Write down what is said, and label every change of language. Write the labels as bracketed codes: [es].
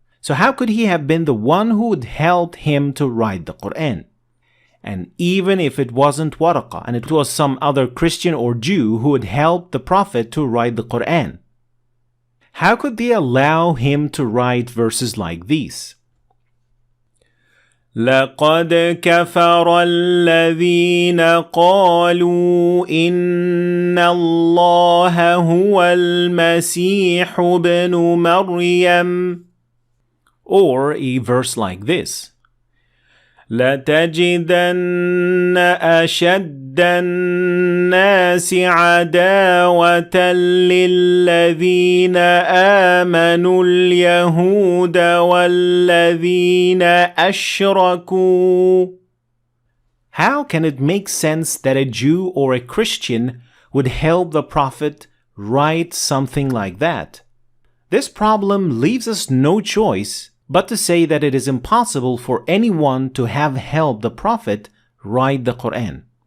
[en] So how could he have been the one who would help him to write the Quran? And even if it wasn't Waraqah and it was some other Christian or Jew who had helped the Prophet to write the Quran, how could they allow him to write verses like these? [ar] لقد كفر الذين قالوا إن الله هو المسيح ابن مريم. Or a verse like this: لتجدن أشد الناس عداوة للذين آمنوا اليهود والذين أشركوا. [en] How can it make sense that a Jew or a Christian would help the Prophet write something like that? This problem leaves us no choice but to say that it is impossible for anyone to have helped the Prophet write the Quran.